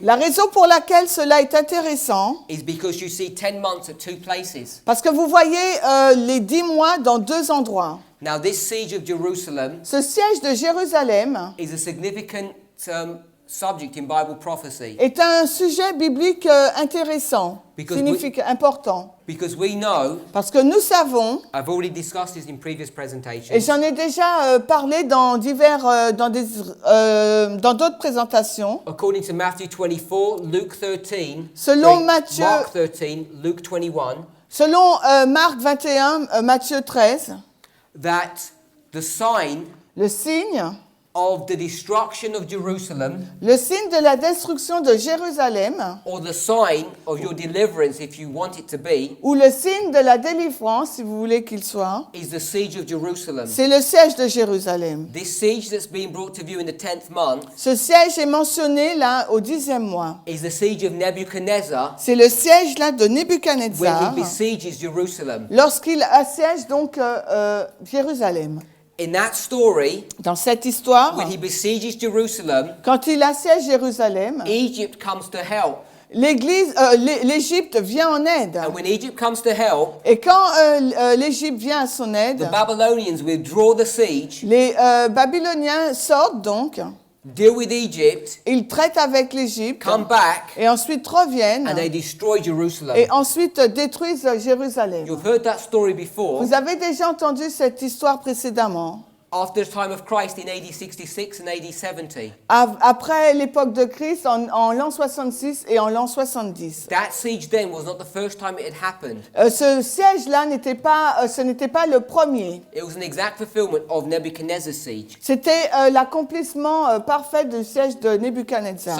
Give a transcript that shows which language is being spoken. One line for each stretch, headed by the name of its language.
French: La raison pour laquelle cela est intéressant,
English: is because you see 10 months at 2 places.
French: parce que vous voyez les 10 mois dans 2 endroits.
English: Now, this siege of Jerusalem
French: Ce siège de Jérusalem
English: is a significant subject in Bible prophecy
French: est un sujet biblique intéressant,
English: Because
French: important.
English: because we know,
French: Parce que nous savons,
English: I've already discussed this in previous
French: et
English: presentations,
French: j'en ai déjà parlé dans dans d'autres présentations,
English: according to Matthew 24, Luke 13,
French: Selon
English: sorry,
French: Matthieu-
English: Mark 13, Luke 21,
French: selon Marc 21, Matthieu 13,
English: that the sign
French: le signe
English: of the destruction of Jerusalem,
French: Le signe de la destruction de Jérusalem,
English: or the sign of your deliverance, if you want it to be,
French: ou le signe de la délivrance, si vous voulez qu'il soit,
English: is the siege of Jerusalem.
French: c'est le siège de Jérusalem.
English: This siege that's being brought to view in the 10th month
French: Ce siège est mentionné là au 10e mois.
English: is the siege of Nebuchadnezzar
French: C'est le siège là de
English: when he
French: Nebuchadnezzar
English: besieges Jerusalem.
French: lorsqu'il assiège donc Jérusalem.
English: In that story,
French: Dans cette histoire,
English: when he besieges Jerusalem,
French: quand il assiège Jérusalem,
English: Egypt comes to help.
French: l'Égypte vient en aide.
English: And when Egypt comes to help,
French: Et quand l'Égypte vient à son aide,
English: the Babylonians withdraw the siege,
French: les Babyloniens sortent donc,
English: deal with Egypt,
French: ils traitent avec l'Égypte,
English: come back,
French: et ensuite reviennent,
English: and they destroy Jerusalem.
French: et ensuite détruisent Jérusalem.
English: You've heard that story before.
French: Vous avez déjà entendu cette histoire précédemment.
English: After the time of Christ in AD 66 and AD 70.
French: Après l'époque de Christ, en l'an 66 et en l'an 70.
English: That siege then was not the first time it had happened.
French: Ce siège-là ce n'était pas le premier.
English: It was an exact fulfillment of Nebuchadnezzar's siege.
French: C'était l'accomplissement parfait du siège de Nebuchadnezzar.